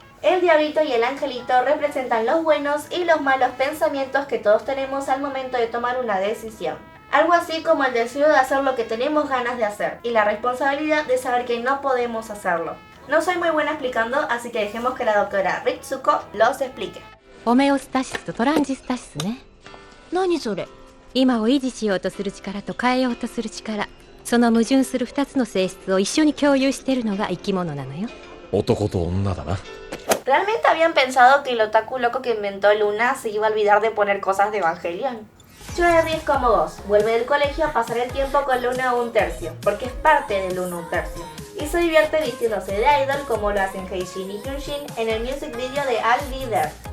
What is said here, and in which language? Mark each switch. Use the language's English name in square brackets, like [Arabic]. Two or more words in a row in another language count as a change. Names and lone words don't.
[Spanish] El diablito y el angelito representan los buenos y los malos pensamientos que todos tenemos al momento de tomar una decisión. Algo así como el deseo de hacer lo que tenemos ganas de hacer y la responsabilidad de saber que no podemos hacerlo. No soy muy buena explicando, así que dejemos que la doctora Ritsuko los explique. [Japanese] Homeostasis とトランジスタシスね。何それ？今を維持しようとする力と変えようとする力、その矛盾する2つの性質を一緒に共有しているのが生き物なのよ。男と女だな。 [Spanish] ¿Realmente habían pensado que el otaku loco que inventó Luna se iba a olvidar de poner cosas de Evangelion? Choerry es como vos, vuelve del colegio a pasar el tiempo con Luna 1/3, porque es parte de Luna 1/3. Y se divierte vistiéndose de idol como lo hacen Heijin y Hyunjin en el [English] music video [Spanish] de I'll Be There.